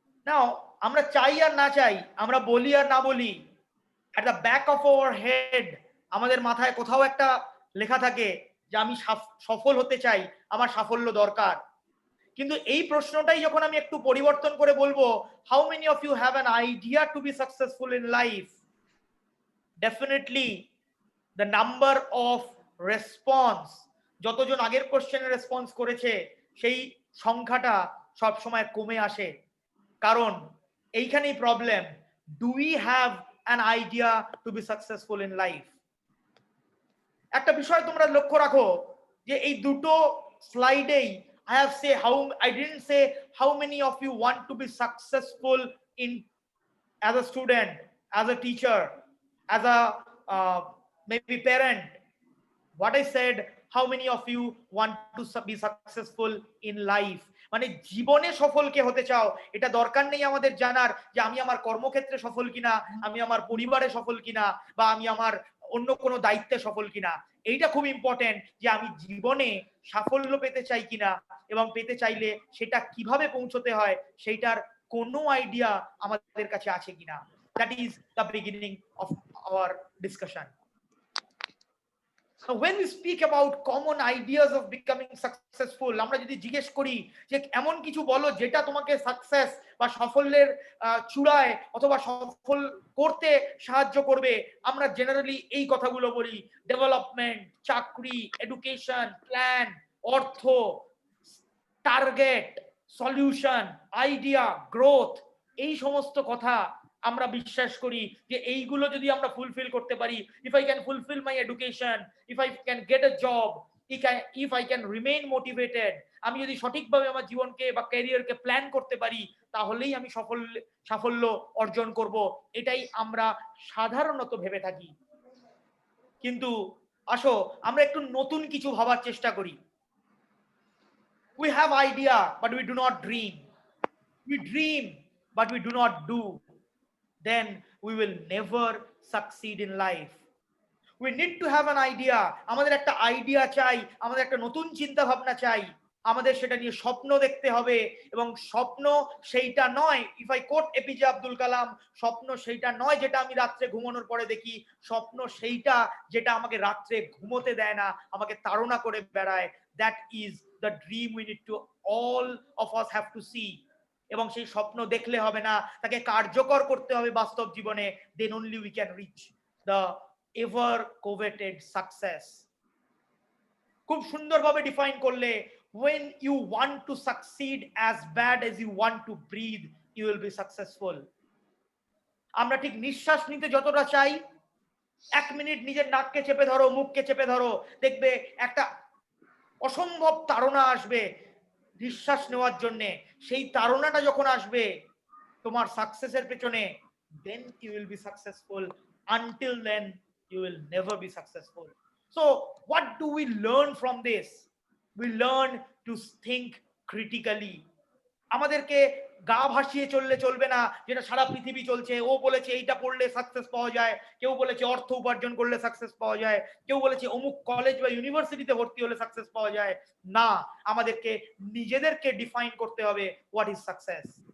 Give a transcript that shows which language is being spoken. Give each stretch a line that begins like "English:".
English: Now,
Bangla: আমরা চাই আর না চাই, আমরা বলি আর না বলি,
English: at the back of our head
Bangla: আমাদের মাথায় কোথাও একটা লেখা থাকে যে আমি সফল হতে চাই, আমার সাফল্য দরকার। কিন্তু এই প্রশ্নটাই যখন আমি একটু পরিবর্তন করে বলবো,
English: how many of you have an idea to be successful in life? Definitely the number of response,
Bangla: যতজন আগের কোশ্চেনের রেসপন্স করেছে সেই সংখ্যাটা সব সময় কমে আসে। কারণ এইখানেই problem,
English: Do we have an idea to be successful in life?
Bangla: একটা বিষয় তোমরা লক্ষ্য রাখো যে এই দুটো স্লাইডেই
English: I have say how I didn't say how many of you want to be successful in as a student, as a teacher, as a maybe parent. What I said, how many of you want to be successful in life?
Bangla: মানে জীবনে সফল কে হতে চাও, এটা দরকার নেই আমাদের জানার যে আমি আমার কর্মক্ষেত্রে সফল কিনা, আমি আমার পরিবারে সফল কিনা, বা আমি আমার অন্য কোনো দায়িত্বে সফল কিনা। এইটা খুব ইম্পর্টেন্ট যে আমি জীবনে সাফল্য পেতে চাই কিনা, এবং পেতে চাইলে সেটা কিভাবে পৌঁছতে হয় সেইটার কোনো আইডিয়া আমাদের কাছে আছে কিনা।
English: That is the beginning of our discussion. Now, when we speak about common ideas of becoming successful,
Bangla: আমরা যদি জিজ্ঞেস করি যে এমন কিছু বলো যেটা তোমাকে সাকসেস বা সাফল্যের চূড়ায় অথবা সফল করতে সাহায্য করবে, আমরা জেনারেলি এই কথাগুলো বলি: ডেভেলপমেন্ট, চাকরি, এডুকেশন, প্ল্যান, অর্থ, টার্গেট, সলিউশন, আইডিয়া, গ্রোথ। এই সমস্ত কথা আমরা বিশ্বাস করি যে এইগুলো যদি আমরা ফুলফিল করতে পারি,
English: if I can fulfil my education, if I can get a job, if I can remain motivated,
Bangla: আমি যদি সঠিকভাবে আমার জীবনকে বা ক্যারিয়ারকে প্ল্যান করতে পারি, তাহলেই আমি সাফল্য অর্জন করব। এটাই আমরা সাধারণত ভেবে থাকি। কিন্তু আসো আমরা একটু নতুন কিছু ভাবার চেষ্টা করি।
English: We have idea, but we do not dream. We dream, but we do not do. Then we will never succeed in life. We need to have an idea.
Bangla: আমাদের একটা আইডিয়া চাই, আমাদের একটা নতুন চিন্তা ভাবনা চাই, আমাদের সেটা নিয়ে স্বপ্ন দেখতে হবে। এবং স্বপ্ন সেইটা নয়,
English: if I quote
Bangla: APJ Abdul Kalam, স্বপ্ন সেইটা নয় যেটা আমি রাত্রে ঘুমানোর পরে দেখি, স্বপ্ন সেইটা যেটা আমাকে রাত্রে ঘুমোতে দেয় না, আমাকে তাড়না করে বেড়ায়।
English: That is the dream we need to all of us have to see.
Bangla: এবং সেই স্বপ্ন দেখলে হবে না, তাকে কার্যকর করতে হবে বাস্তব জীবনে।
English: Then only we can reach the ever coveted success.
Bangla: খুব সুন্দরভাবে ডিফাইন করলে,
English: when you want to succeed as bad as you want to breathe, you will be successful.
Bangla: আমরা ঠিক নিঃশ্বাস নিতে যতটা চাই, 1 মিনিট নিজের নাককে চেপে ধরো, মুখকে চেপে ধরো, দেখবে একটা অসম্ভব তাড়না আসবে নিঃশ্বাস নেওয়ার জন্য। সেই তাড়নাটা যখন আসবে তোমার সাকসেসের পেছনে,
English: then you will be successful. Until then you will never be successful. So what do we learn from this? We learn to think critically.
Bangla: আমাদেরকে গা ভাসিয়ে চললে চলবে না, যেটা সারা পৃথিবী চলছে। ও বলেছে এইটা পড়লে সাকসেস পাওয়া যায়, কেউ বলেছে অর্থ উপার্জন করলে সাকসেস পাওয়া যায়, কেউ বলেছে অমুক কলেজ বা ইউনিভার্সিটিতে ভর্তি হলে সাকসেস পাওয়া যায়। না, আমাদেরকে নিজেদেরকে ডিফাইন করতে হবে
English: What is success.